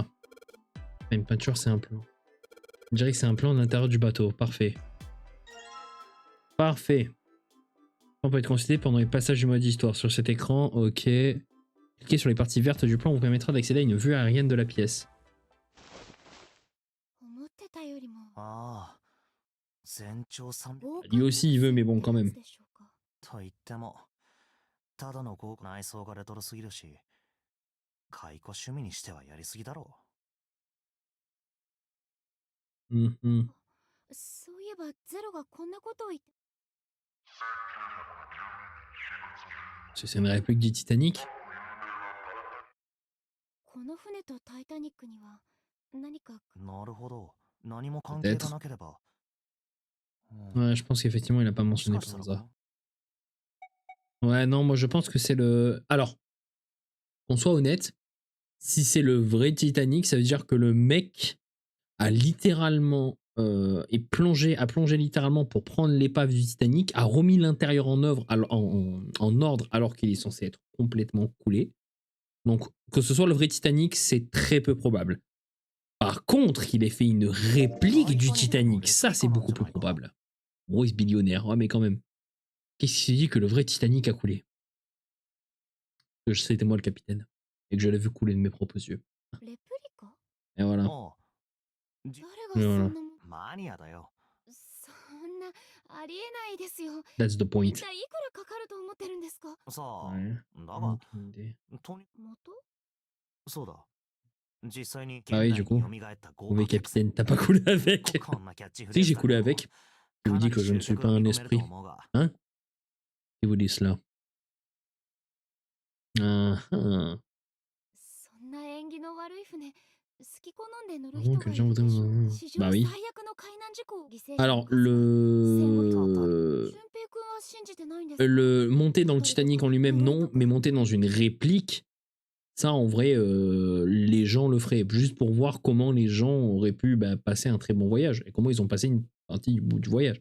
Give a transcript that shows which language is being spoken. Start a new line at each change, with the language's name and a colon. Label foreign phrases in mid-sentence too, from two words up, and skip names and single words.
French: Une peinture, c'est un plan. On dirait que c'est un plan à l'intérieur du bateau. Parfait. Parfait. On peut être consulté pendant les passages du mode histoire sur cet écran. Ok. Cliquez sur les parties vertes du plan vous permettra d'accéder à une vue aérienne de la pièce.
Japanese: 思ってたよりもああ、全長300
French: Lui aussi il veut, mais bon, quand même.
Japanese: でしょうか。と言っても、ただの豪華な内装がレトロすぎるし、解雇趣味にしてはやりすぎだろ Mhm. そういえばゼロがこんなことを言って
French: C'est une réplique du Titanic.
Japanese: この船とタイタニックには何かう。なるほど。何も関係がなければ。
French: Ouais, je pense qu'effectivement il a pas
Japanese: もし
French: mentionné
Japanese: かした
French: par
Japanese: ら
French: hasard. Ouais, non, moi je pense que c'est le... Alors, qu'on soit honnête, si c'est le vrai Titanic, ça veut dire que le mec a littéralement... a plongé littéralement pour prendre l'épave du Titanic, a remis l'intérieur en ordre alors qu'il est censé être complètement coulé. Donc, que ce soit le vrai Titanic, c'est très peu probable. Par contre, qu'il ait fait une réplique du Titanic, ça c'est beaucoup plus probable. Maurice billionnaire, ouais, mais quand même. Qu'est-ce qui s'est dit que le vrai Titanic a coulé? Que c'était moi le capitaine. Et que je l'ai vu couler de mes propres yeux.
Japanese: レプリカ
French: Et voilà.
Japanese: ああ、じ誰がそんなもんマニアだよ。そんなありえないですよ。
English: That's the
Japanese: 一
English: point.
Japanese: 体いくらかかると思ってるんですか。さあ、
French: Ouais.
Japanese: だが、
French: Aucune idée.
Japanese: とに、元そうだ。実際に
French: Ah oui, du coup.
Japanese: 蘇った豪
French: Mauvais
Japanese: 華客船
French: capitaine, t'as pas coulé avec.
Japanese: こんなキャッチフ
French: Si
Japanese: レーズ
French: j'ai
Japanese: だ
French: coulé
Japanese: けど
French: avec. Je vous dis que je ne suis pas un esprit. Hein? Qui vous dit cela? Ah, ah.
Japanese: そんな演技
French: Vraiment que les gens voudraient... Bah oui. Alors, le monter dans le Titanic en lui-même, non, mais monter dans une réplique, ça, en vrai, les gens le feraient, juste pour voir comment les gens auraient pu passer un très bon voyage, et comment ils ont passé une partie du bout du voyage.